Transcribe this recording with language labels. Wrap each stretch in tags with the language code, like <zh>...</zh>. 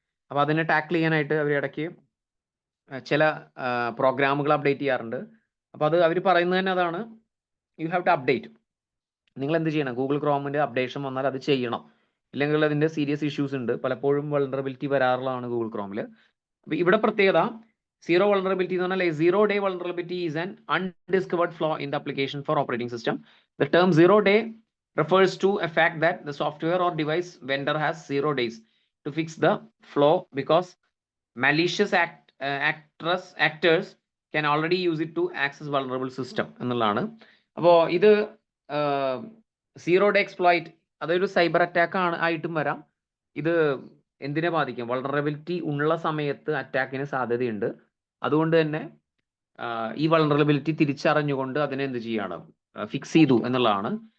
<ml>അപ്പോൾ അതിനെ ടാക്കിൾ ചെയ്യാനായിട്ട് അവർ ഇടയ്ക്ക് ചില പ്രോഗ്രാമുകൾ അപ്ഡേറ്റ് ചെയ്യാറുണ്ട്. അപ്പോൾ അത് അവർ പറയുന്നത് തന്നെ അതാണ്,</ml> <en>You have to update.</en> <ml>നിങ്ങൾ എന്ത് ചെയ്യണം, ഗൂഗിൾ ക്രോമിൻ്റെ അപ്ഡേഷൻ വന്നാൽ അത് ചെയ്യണം, ഇല്ലെങ്കിൽ അതിൻ്റെ സീരിയസ് ഇഷ്യൂസ് ഉണ്ട്. പലപ്പോഴും വൾണറബിലിറ്റി വരാറുള്ളതാണ് ഗൂഗിൾ ക്രോമിൽ. അപ്പോൾ ഇവിടെ പ്രത്യേകത, 0 vulnerability എന്ന് പറഞ്ഞാൽ</ml> <en>0 day vulnerability is an undiscovered flaw in the application for operating system. The term 0 day refers to a fact that the software or device vendor has 0 days to fix the flaw because malicious actors can already use it to access vulnerable system</en> <ml>എന്നുള്ളതാണ്. അപ്പോൾ ഇത് 0 day exploit, അതൊരു cyber attack ആയിട്ടും വരാം. ഇത് എന്തിനെ ബാധിക്കും, vulnerability ഉള്ള സമയത്ത് അറ്റാക്കിന് സാധ്യതയുണ്ട്. അതുകൊണ്ട് തന്നെ ഈ വൾണറബിലിറ്റി തിരിച്ചറിഞ്ഞുകൊണ്ട് അതിനെ എന്ത് ചെയ്യണം, ഫിക്സ് ചെയ്തു എന്നുള്ളതാണ്.</ml>